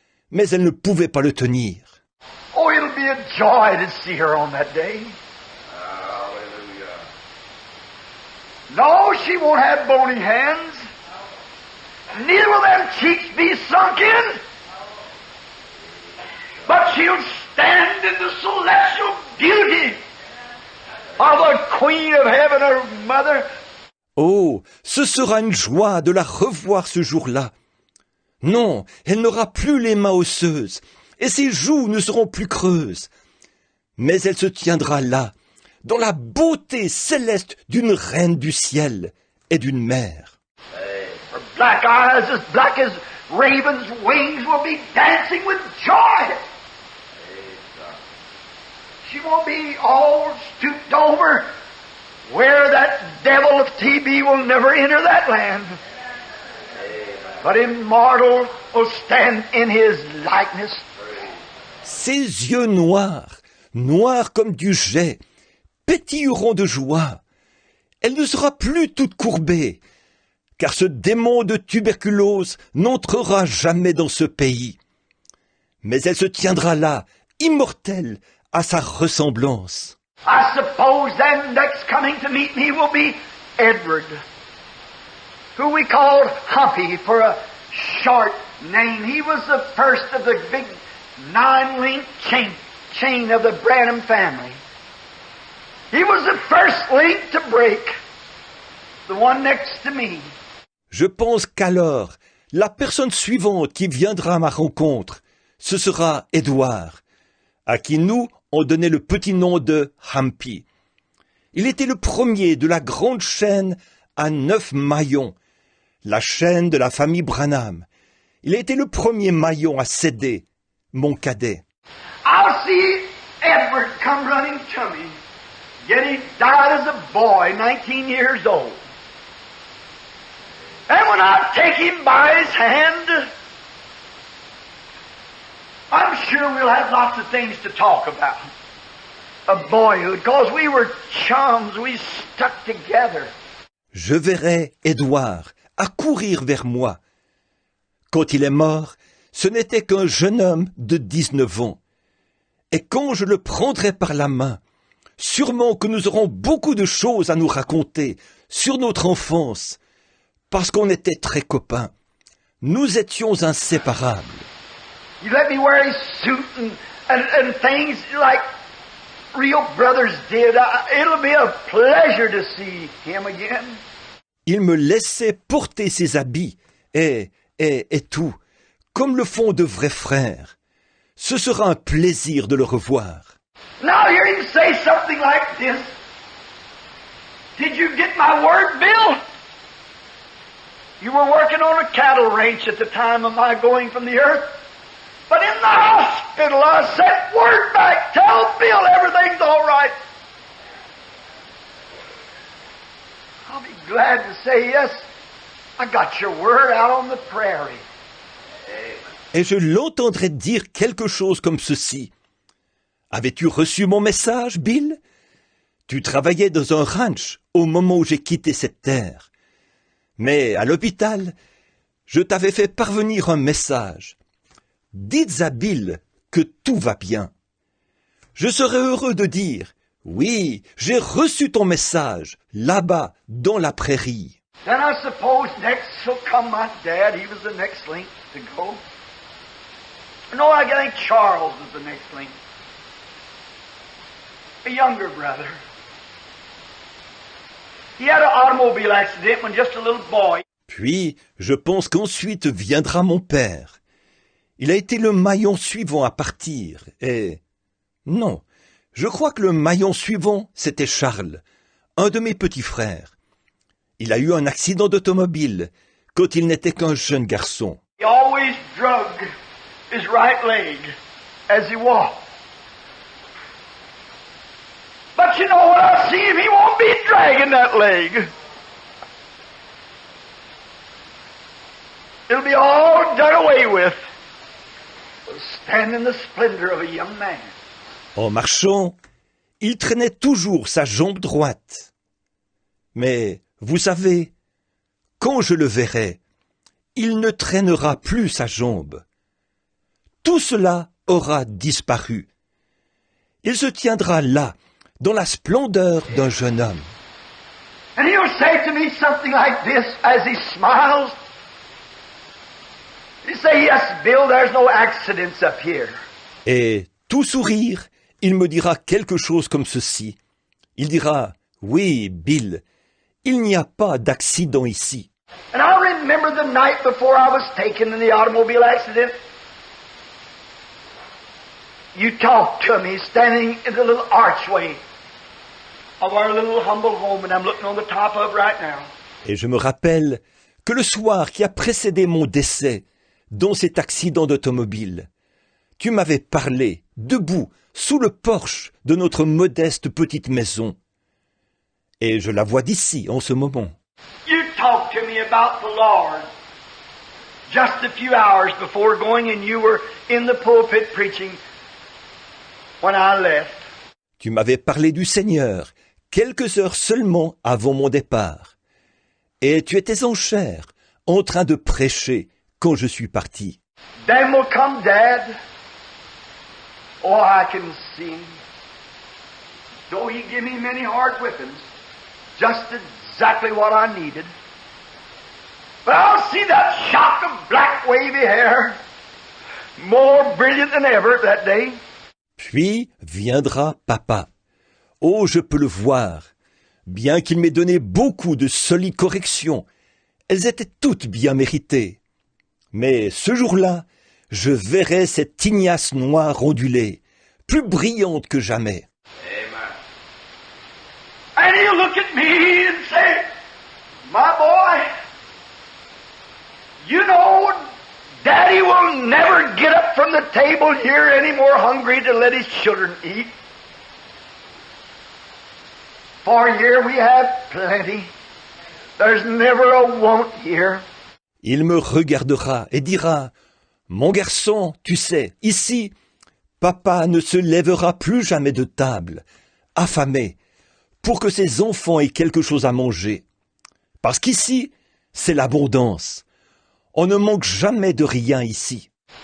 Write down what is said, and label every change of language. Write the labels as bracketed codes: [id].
[fr] Mais elle ne pouvait pas le tenir. [en] Oh, it'll be a joy to see her on that day. Hallelujah. No, she won't have bony hands. Neither will them cheeks be sunk in. But she'll stand in the celestial beauty of the Queen of Heaven, her mother. [fr] Oh, ce sera une joie de la revoir ce jour-là. Non, elle n'aura plus les mains osseuses, et ses joues ne seront plus creuses. Mais elle se tiendra là, dans la beauté céleste d'une reine du ciel et d'une mère. [en] Her black eyes, as black as ravens' wings, will be dancing with joy. She won't be all stooped over, where that devil of TB will never enter that land. But immortal will stand in his likeness. [fr] Ses yeux noirs, noirs comme du jais, pétilleront de joie. Elle ne sera plus toute courbée, car ce démon de tuberculose n'entrera jamais dans ce pays. Mais elle se tiendra là, immortelle, à sa ressemblance. [en] I suppose then next coming to meet me will be Edward, who we called Humpy for a short name. He was the first of the big 9-link chain of the Branham family. He was the first link to break, the one next to me. [fr] Je pense qu'alors, la personne suivante qui viendra à ma rencontre, ce sera Édouard, à qui nous, on donnait le petit nom de Humpy. Il était le premier de la grande chaîne à 9 maillons, la chaîne de la famille Branham. Il a été le premier maillon à céder, mon cadet. [en] I'll see Edward come running to me. Yet he died as a boy, 19 years old. And when I take him by his hand, I'm sure we'll have lots of things to talk about. Of boyhood, because we were chums, we stuck together. [fr] Je verrai Édouard accourir vers moi. Quand il est mort, ce n'était qu'un jeune homme de 19 ans. Et quand je le prendrai par la main, sûrement que nous aurons beaucoup de choses à nous raconter sur notre enfance, parce qu'on était très copains. Nous étions inséparables. [en] You let me wear his suit and things like real brothers did. It'll be a pleasure to see him again. [fr] Il me laissait porter ses habits et tout, comme le font de vrais frères. Ce sera un plaisir de le revoir. [en] Now hear him say something like this. Did you get my word, Bill? You were working on a cattle ranch at the time of my going from the earth. But in the hospital, I sent word back. Tell Bill everything's all right. I'll be glad to say, yes, I got your word out on the prairie. [fr] Et je l'entendrai dire quelque chose comme ceci. Avais-tu reçu mon message, Bill? Tu travaillais dans un ranch au moment où j'ai quitté cette terre. Mais à l'hôpital, je t'avais fait parvenir un message. Dites à Bill que tout va bien. Je serais heureux de dire, oui, j'ai reçu ton message, là-bas, dans la prairie. [en] Then I suppose next will come my dad. He was the next link to go. No, I think Charles is the next link. A younger brother. He had an automobile accident when just a little boy. [fr] Puis, je pense qu'ensuite viendra mon père. Il a été le maillon suivant à partir, et... Non, je crois que le maillon suivant, c'était Charles, un de mes petits frères. Il a eu un accident d'automobile, quand il n'était qu'un jeune garçon. [en] He always drug his right leg as he walked. But you know, when I see him, he won't be dragging that leg. It'll be all done away with. He'll stand in the splendor of a young man. [fr] En marchant, il traînait toujours sa jambe droite. Mais, vous savez, quand je le verrai, il ne traînera plus sa jambe. Tout cela aura disparu. Il se tiendra là, dans la splendeur d'un jeune homme. [en] And he'll say to me something like this as he smiles. He'll say, yes, Bill, there's no accidents up here. [fr] Et, tout sourire, il me dira quelque chose comme ceci. Il dira, oui, Bill, il n'y a pas d'accident ici. [en] And I remember the night before I was taken in the automobile accident. You talked to me standing in the little archway of our little humble home, and I'm looking on the top of right now. [fr] Et je me rappelle que le soir qui a précédé mon décès, dans cet accident d'automobile, tu m'avais parlé, debout, sous le porche de notre modeste petite maison. Et je la vois d'ici, en ce moment. [en] You talked to me about the Lord just a few hours before going, and you were in the pulpit preaching when I left. [fr] Tu m'avais parlé du Seigneur, quelques heures seulement avant mon départ. Et tu étais en chair, en train de prêcher, quand je suis parti. [en] Then will come Dad, Oh, I can see him. Though he give me many hard whippings, just exactly what I needed. But I'll see that shock of black wavy hair, more brilliant than ever that day. [fr] Puis viendra papa. Oh, je peux le voir. Bien qu'il m'ait donné beaucoup de solides corrections, elles étaient toutes bien méritées. Mais ce jour-là, je verrai cette ignace noire ondulée, plus brillante que jamais. [en] Amen. And he'll look at me and say, my boy, you know, Daddy will never get up from the table here any more hungry to let his children eat. For here we have plenty. There's never a want here. [fr] Il me regardera et dira, « Mon garçon, tu sais, ici, papa ne se lèvera plus jamais de table, affamé, pour que ses enfants aient quelque chose à manger. Parce qu'ici, c'est l'abondance. On ne manque jamais de rien ici. »